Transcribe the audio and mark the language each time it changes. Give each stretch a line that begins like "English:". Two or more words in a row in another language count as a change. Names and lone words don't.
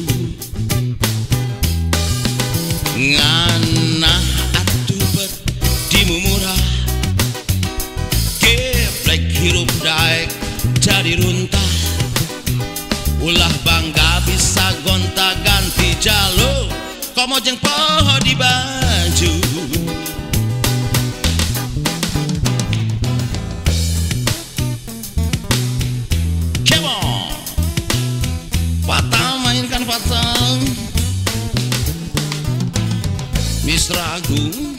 Sundanese: Nganah atuh bet dimumurah, geblek hirup daek jadi runtah. Ulah bangga bisa gonta ganti jalur, komo jeng poho di baju.
English: Come on,
Indonesian: patah mainkan patah, Mr. Agung